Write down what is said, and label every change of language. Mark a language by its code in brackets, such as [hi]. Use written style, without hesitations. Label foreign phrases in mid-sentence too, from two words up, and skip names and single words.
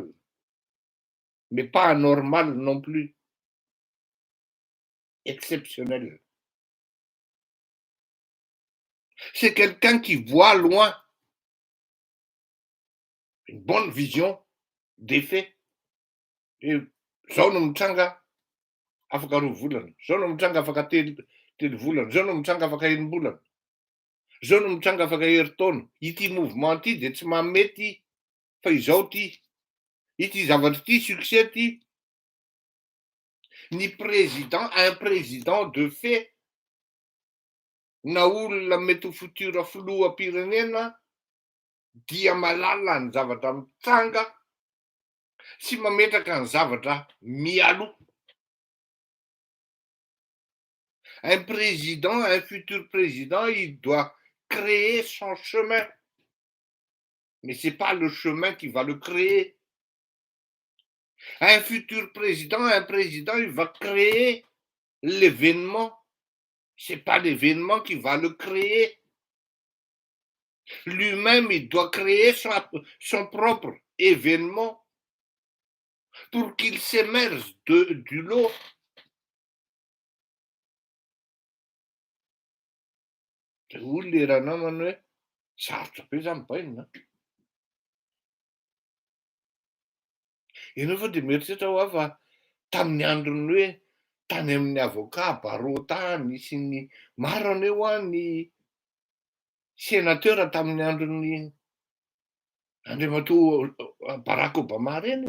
[fr] Mais pas anormale non plus. Exceptionnelle. C'est quelqu'un qui voit loin. Une bonne vision des faits. [mg] Zao no mitranga afaka roa volana, zao no mitranga afaka telo volana, zao no mitranga afaka enim-bolana, zao no mitranga afaka herintaona. Ity mouvement ty de tsy mamety fa izao ty. Ity zavatra ty succès ty. Ny président, [fr] un président de fait [mg] na olona mety ho futur filoham-pirenena dia mahalala ny zavatra mitranga sy mametraka ny zavatra mialoha. [fr] Un président, un futur président, il doit créer son chemin. Mais c'est pas le chemin qui va le créer. Un futur président, un président, il va créer l'événement. Ce n'est pas l'événement qui va le créer. Lui-même, il doit créer son propre événement pour qu'il s'émerge du lot. [mg] Olona era namana hoe sarotra be zany bainina. Ianao fa dia mieritreritra ho afa tamin'ny andron'ny hoe tany amin'ny avocat Barrot tany sy ny maro aneo ny sénateur tamin'ny andron'ny andriamatoa Barack Obama reny.